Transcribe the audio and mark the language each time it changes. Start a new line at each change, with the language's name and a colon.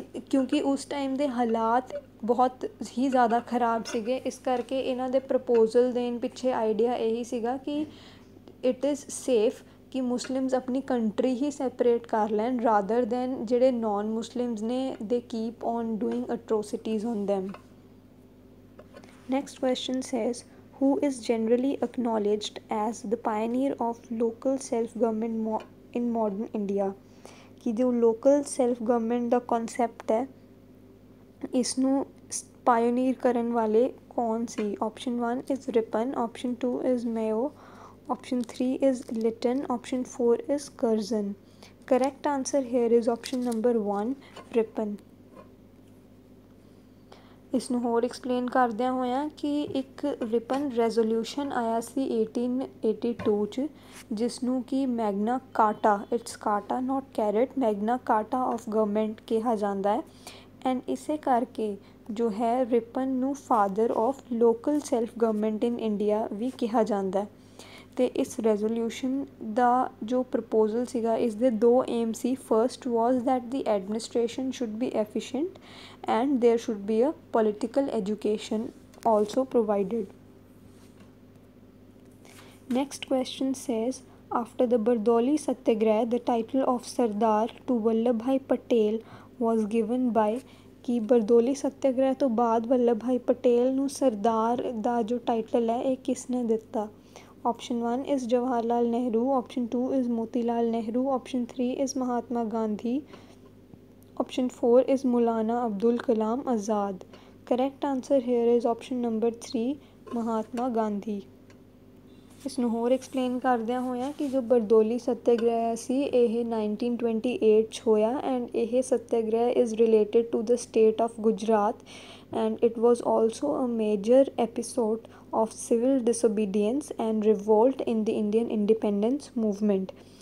Punjabi: ਕਿਉਂਕਿ ਉਸ ਟਾਈਮ ਦੇ ਹਾਲਾਤ ਬਹੁਤ ਹੀ ਜ਼ਿਆਦਾ ਖ਼ਰਾਬ ਸੀਗੇ, ਇਸ ਕਰਕੇ ਇਹਨਾਂ ਦੇ ਪ੍ਰਪੋਜ਼ਲ ਦੇਣ ਪਿੱਛੇ ਆਈਡੀਆ ਇਹੀ ਸੀਗਾ ਕਿ
English: it is safe
Punjabi: ਕਿ ਮੁਸਲਿਮਸ ਆਪਣੀ ਕੰਟਰੀ ਹੀ ਸੈਪਰੇਟ ਕਰ ਲੈਣ
English: rather than
Punjabi: ਜਿਹੜੇ ਨੋਨ ਮੁਸਲਿਮਸ ਨੇ
English: They keep on doing atrocities on them. Next question says who is generally acknowledged as the pioneer of local self-government in modern India।
Punjabi: ਕਿ ਜੋ local self government ਦਾ concept ਹੈ ਇਸਨੂੰ ਪਾਇਓਨੀਅਰ ਕਰਨ ਵਾਲੇ ਕੌਣ ਸੀ?
English: Option 1 is Ripon, option 2 is Mayo, option 3 is Lytton, option 4 is Curzon। correct answer here is option number 1 Ripon।
Punjabi: ਇਸ ਨੂੰ ਹੋਰ ਐਕਸਪਲੇਨ ਕਰਦਿਆਂ ਹੋਇਆਂ ਕਿ ਇੱਕ ਰਿਪਨ ਰੈਜ਼ੋਲਿਊਸ਼ਨ ਆਇਆ ਸੀ 1882 'ਚ, ਜਿਸ ਨੂੰ ਕਿ Magna ਕਾਰਟਾ, it's ਕਾਰਟਾ note carat, Magna ਕਾਰਟਾ of government ਕਿਹਾ ਜਾਂਦਾ ਹੈ। ਐਂਡ ਇਸੇ ਕਰਕੇ ਜੋ ਹੈ ਰਿਪਨ ਨੂੰ father of local self government in India ਵੀ ਕਿਹਾ ਜਾਂਦਾ ਹੈ। ਅਤੇ ਇਸ ਰੈਜ਼ੋਲਿਊਸ਼ਨ ਦਾ ਜੋ ਪ੍ਰਪੋਜ਼ਲ ਸੀਗਾ ਇਸਦੇ 2 aim ਸੀ।
English: First was that the administration should be efficient and there should be a political education also provided। Next question says after the Bardoli Satyagraha the title of Sardar to Vallabhbhai Patel was given by।
Punjabi: ਕਿ ਬਰਦੋਲੀ ਸੱਤਿਆਗ੍ਰਹਿ ਤੋਂ ਬਾਅਦ ਵੱਲਭ ਭਾਈ ਪਟੇਲ ਨੂੰ ਸਰਦਾਰ ਦਾ ਜੋ title ਹੈ ਇਹ ਕਿਸ ਨੇ ਦਿੱਤਾ?
English: option 1 is Jawahar Lal Nehru, option 2 is Moti Lal Nehru, option 3 is Mahatma Gandhi, option 4 is Maulana Abdul Kalam Azad। correct answer here is option number 3 Mahatma Gandhi.
Punjabi: ਇਸ ਨੂੰ ਹੋਰ ਐਕਸਪਲੇਨ ਕਰਦਿਆਂ ਹੋਇਆਂ ਕਿ ਜੋ ਬਰਦੋਲੀ ਸੱਤਿਆਗ੍ਰਹਿ ਸੀ ਇਹ 1928 'ਚ ਹੋਇਆ
English: And ਇਹ Satyagraha is related to the state of Gujarat and it was also a major episode of civil disobedience and revolt in the Indian independence movement.